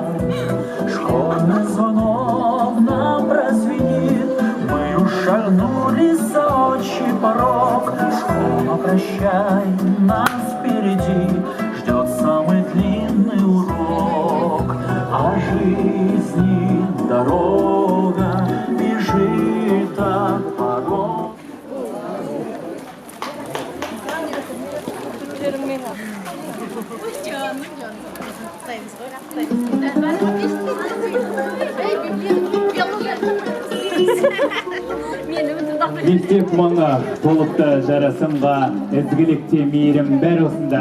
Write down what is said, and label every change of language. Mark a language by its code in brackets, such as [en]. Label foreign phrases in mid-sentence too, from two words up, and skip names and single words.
[ru] Школьный звонок нам прозвенит, мы уж шагнули за отчий порог. Школа, прощай, нас впереди ждет самый длинный урок. А жизни дорога бежит от порог. [kk] Мектеп маңы толыпты жарасымға, ізгілікте мейірім бәр осында.